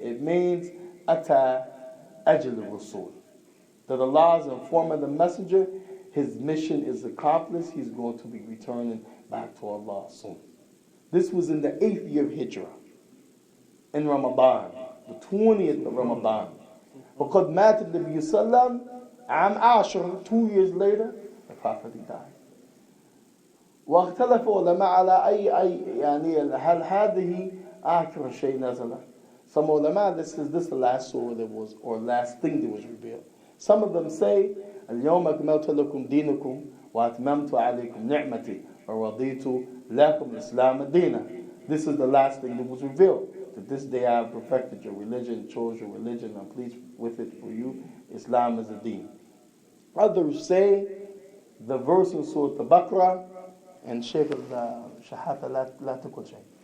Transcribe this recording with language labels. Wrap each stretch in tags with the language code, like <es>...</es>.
<en>It means ata ajal rasul, that Allah is informing the messenger his mission is accomplished. He's going to be returning back to Allah soon. This was in the 8th year of Hijrah, in Ramadan, the 20th of Ramadan.</en> <ar>وقد مات النبي صلى الله عليه وسلم عام عاشر,</ar> <en>2 years later, the Prophet died.</en> <ar>واختلف علماء على أي يعني هل هذه آخر شيء نزل.</ar> <en>Some ulama, this is the last surah that was, or last thing that was revealed. Some of them say,</en> <ar>اليوم أكملت لكم دينكم وأتممت عليكم نعمتي ورضيت لكم الإسلام دينا.</ar> <en>This is the last thing that was revealed. That this day I have perfected your religion, chose your religion, I'm pleased with it for you. Islam is a deen. Others say the verse in Surah Al-Baqarah, and Shaykh al-Shahata la tukul shay.</en>